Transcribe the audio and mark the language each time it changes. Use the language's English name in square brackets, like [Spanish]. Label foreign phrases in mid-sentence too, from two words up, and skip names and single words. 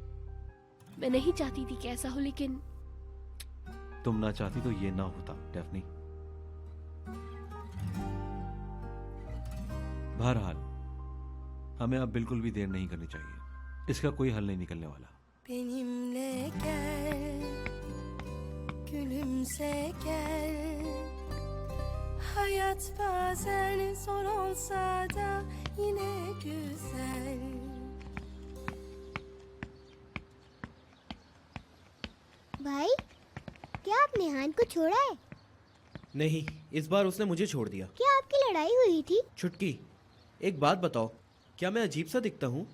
[Hindi] मैं नहीं चाहती थी कि ऐसा हो, लेकिन तुम ना चाहती तो ये ना होता डेफ्नी। बहरहाल हमें अब बिल्कुल भी देर नहीं करनी चाहिए, इसका कोई हल नहीं निकलने वाला। [Turkish] Benimle gel, gülümse gel. Hayat bazen zor olsa da yine güzel. [Hindi] भाई क्या आपने हान को छोड़ा है? नहीं, इस बार उसने मुझे छोड़ दिया। क्या आपकी लड़ाई हुई थी? छुटकी, एक बात बताओ, क्या मैं अजीब सा दिखता हूँ?